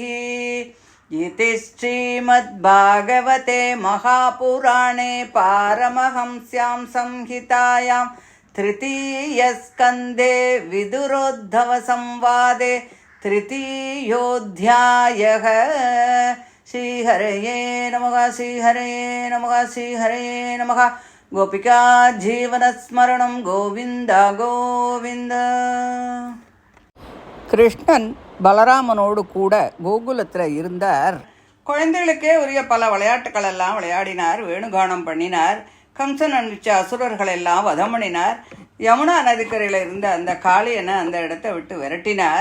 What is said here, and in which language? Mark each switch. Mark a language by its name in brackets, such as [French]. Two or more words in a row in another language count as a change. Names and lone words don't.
[Sanskrit] इति श्रीमद्भागवते महापुराणे पारमहंस्यां संहितायां तृतीयस्कन्धे विदुरोद्धवसंवादे तृतीयोऽध्यायः। श्रीहरये नमः श्रीहरये नमः श्रीहरये नमः। गोपिका जीवनस्मरणं गोविन्द गोविन्द। [Tamil] கிருஷ்ணன் பலராமனோடு கூட கோகுலத்தில் இருந்தார். குழந்தைகளுக்கே உரிய பல விளையாட்டுக்கள் எல்லாம் விளையாடினார், வேணுகானம் பண்ணினார், கம்சன் அனுப்பிச்ச அசுரர்களெல்லாம் வதம் பண்ணினார். யமுனா நதிக்கரையில் இருந்த அந்த காளியனை அந்த இடத்த விட்டு விரட்டினார்.